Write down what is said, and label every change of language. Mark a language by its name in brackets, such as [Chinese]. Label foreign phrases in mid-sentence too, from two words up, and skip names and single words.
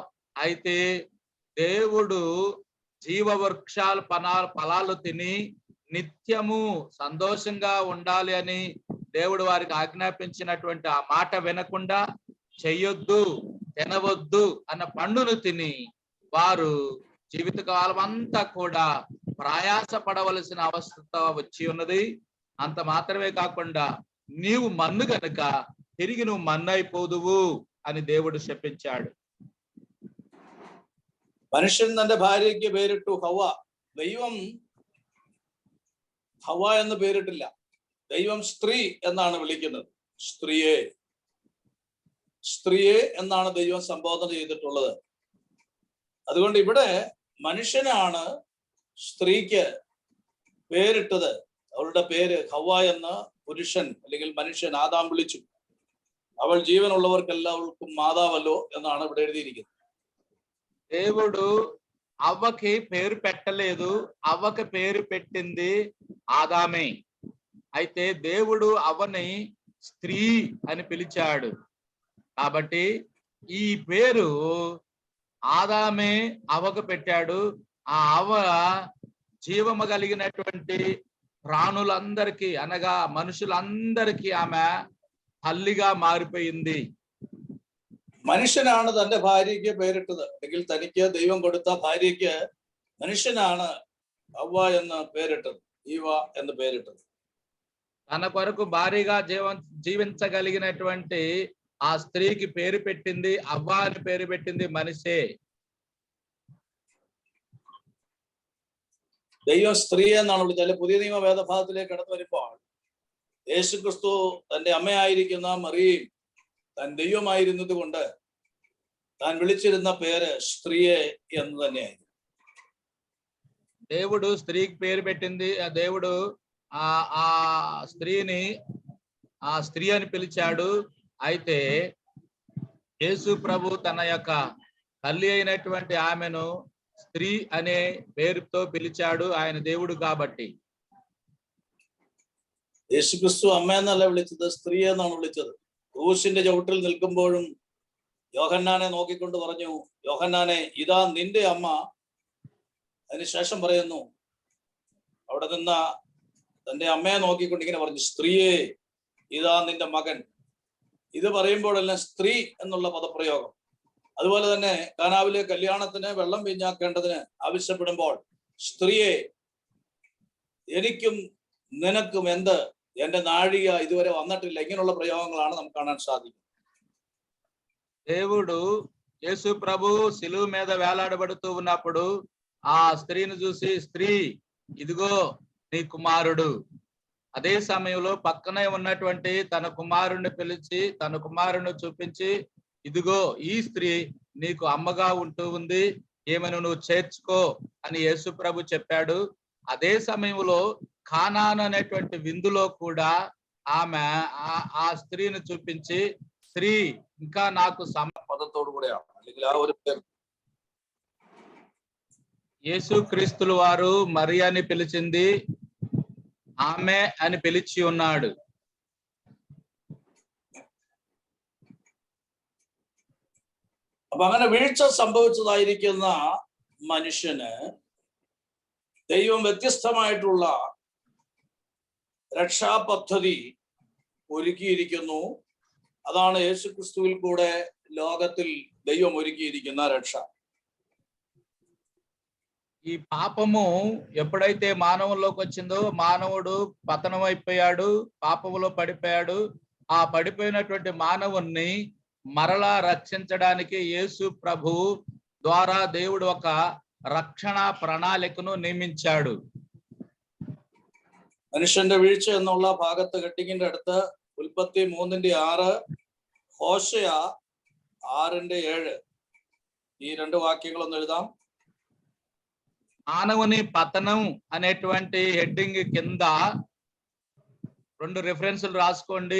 [Telugu] అయితే దేవుడు జీవవృక్షాల ఫలాలు తిని నిత్యము సంతోషంగా ఉండాలి అని దేవుడు వారికి ఆజ్ఞాపించినటువంటి ఆ మాట వినకుండా చెయ్యొద్దు, తినవద్దు అన్న పండును తిని వారు జీవితకాలం అంతా కూడా ప్రయాస పడవలసిన అవస్థ వచ్చి ఉన్నది. అంత మాత్రమే కాకుండా నీవు మన్ను గనుక తిరిగి నువ్వు మన్ను అయిపోదువు అని దేవుడు శపించాడు. [Malayalam] മനുഷ്യൻ തന്റെ ഭാര്യയ്ക്ക് പേരിട്ടു ഹവ. ദൈവം ഹവ എന്ന് പേരിട്ടില്ല. ദൈവം സ്ത്രീ എന്നാണ് വിളിക്കുന്നത്. സ്ത്രീയെ എന്നാണ് ദൈവം സംബോധന ചെയ്തിട്ടുള്ളത്. അതുകൊണ്ട് ഇവിടെ മനുഷ്യനാണ് സ്ത്രീക്ക് പേരിട്ടത്. അവളുടെ പേര് ഹവ എന്ന് പുരുഷൻ അല്ലെങ്കിൽ മനുഷ്യൻ ആദാം വിളിച്ചു. അവൾ ജീവനുള്ളവർക്കെല്ലാവർക്കും മാതാവല്ലോ എന്നാണ് ഇവിടെ എഴുതിയിരിക്കുന്നത്. [Telugu] దేవుడు అవ్వకి పేరు పెట్టలేదు, అవ్వకి పేరు పెట్టింది ఆదామే. అయితే దేవుడు అవ్వని స్త్రీ అని పిలిచాడు. కాబట్టి ఈ పేరు ఆదామే అవ్వకు పెట్టాడు. ఆ అవ్వ జీవము కలిగినటువంటి ప్రాణులందరికీ అనగా మనుషులందరికీ ఆమె తల్లిగా మారిపోయింది. [Malayalam] മനുഷ്യനാണ് തന്റെ ഭാര്യയ്ക്ക് പേരിട്ടത്. അല്ലെങ്കിൽ തനിക്ക് ദൈവം കൊടുത്ത ഭാര്യയ്ക്ക് മനുഷ്യനാണ് ഹവ്വ എന്ന് പേരിട്ടത്, ഈവ എന്ന് പേരിട്ടത്. [Telugu] తన కొరకు భారీగా జీవించగలిగినటువంటి ఆ స్త్రీకి పేరు పెట్టింది అవ్వ అని పేరు పెట్టింది మనిషే. [Malayalam] ദൈവം സ്ത്രീ എന്നാണ് വിളിച്ചത്. പുതിയ നിയമ വേദഭാഗത്തിലേക്ക് കടന്നു വരുമ്പോൾ യേശുക്രിസ്തു തന്റെ അമ്മയായിരിക്കുന്ന മറിയയും താൻ ദൈവമായിരുന്നത് കൊണ്ട് താൻ വിളിച്ചിരുന്ന പേര് സ്ത്രീയെ എന്ന് തന്നെയായിരുന്നു. [Telugu] దేవుడు స్త్రీకి పేరు పెట్టింది, దేవుడు ఆ స్త్రీని ఆ స్త్రీ అని పిలిచాడు. అయితే యేసు ప్రభు తన యొక్క తల్లి అయినటువంటి ఆమెను స్త్రీ అనే పేరుతో పిలిచాడు, ఆయన దేవుడు కాబట్టి. [Malayalam] യേശുക്രിസ്തു അമ്മ എന്നല്ല വിളിച്ചത്, സ്ത്രീ എന്നാണ് വിളിച്ചത്. ക്രൂശിന്റെ ചവിട്ടിൽ നിൽക്കുമ്പോഴും യോഹന്നാനെ നോക്കിക്കൊണ്ട് പറഞ്ഞു, യോഹന്നാനെ ഇതാ നിന്റെ അമ്മ. അതിനുശേഷം പറയുന്നു, അവിടെ നിന്ന തന്റെ അമ്മയെ നോക്കിക്കൊണ്ട് ഇങ്ങനെ പറഞ്ഞു, സ്ത്രീയെ ഇതാ നിന്റെ മകൻ. ഇത് പറയുമ്പോഴെല്ലാം സ്ത്രീ എന്നുള്ള പദപ്രയോഗം. അതുപോലെ തന്നെ കാനാവിലെ കല്യാണത്തിന് വെള്ളം വീഞ്ഞാക്കേണ്ടതിന് ആവശ്യപ്പെടുമ്പോൾ സ്ത്രീയെ എനിക്കും നിനക്കും എന്ത്, എന്റെ നാഴിക ഇതുവരെ വന്നിട്ടില്ല, ഇങ്ങനെയുള്ള പ്രയോഗങ്ങളാണ് നമുക്ക് കാണാൻ സാധിക്കും. [Telugu] దేవుడు యేసు ప్రభు శిలువ మీద వేలాడబడుతూ ఉన్నప్పుడు ఆ స్త్రీని చూసి, స్త్రీ ఇదిగో నీ కుమారుడు. అదే సమయంలో పక్కనే ఉన్నటువంటి తన కుమారుణ్ణి పిలిచి, తన కుమారుణ్ణి చూపించి, ఇదిగో ఈ స్త్రీ నీకు అమ్మగా ఉంటూ ఉంది, ఏమని నువ్వు చేర్చుకో అని యేసు ప్రభు చెప్పాడు. అదే సమయంలో కానాను అనేటువంటి విందులో కూడా ఆమె ఆ స్త్రీని చూపించి, స్త్రీ ఇంకా నాకు [Malayalam] പദത്തോടു കൂടെയാണ്, അല്ലെങ്കിൽ ആ ഒരു പേര്. [Telugu] యేసు క్రీస్తుల వారు మరియాని పిలిచింది ఆమె అని పిలిచి ఉన్నాడు. [Malayalam] അപ്പൊ അങ്ങനെ വീഴ്ച സംഭവിച്ചതായിരിക്കുന്ന മനുഷ്യന് ദൈവം വ്യത്യസ്തമായിട്ടുള്ള രക്ഷാപദ്ധതി ഒരുക്കിയിരിക്കുന്നു. അതാണ് യേശുക്രിസ്തുവിൽ കൂടെ ലോകത്തിൽ ദൈവം ഒരുക്കിയിരിക്കുന്ന രക്ഷ. [Telugu] ఈ పాపము ఎప్పుడైతే మానవుల్లోకి వచ్చిందో, మానవుడు పతనం అయిపోయాడు, పాపములో పడిపోయాడు. ఆ పడిపోయినటువంటి మానవుణ్ణి మరలా రక్షించడానికి యేసు ప్రభు ద్వారా దేవుడు ఒక రక్షణ ప్రణాళికను నియమించాడు. [Malayalam] മനുഷ്യന്റെ വീഴ്ച എന്നുള്ള ഭാഗത്ത് ഹെഡിങ്ങിന്റെ അടുത്ത് ഉൽപ്പത്തി 3:6, ഹോശയ 6:7 ഈ രണ്ട് വാക്യങ്ങളൊന്ന് എഴുതാം. [Telugu] మానవుని పతనం అనేటువంటి హెడ్డింగ్ కింద రెండు రిఫరెన్సులు రాసుకోండి.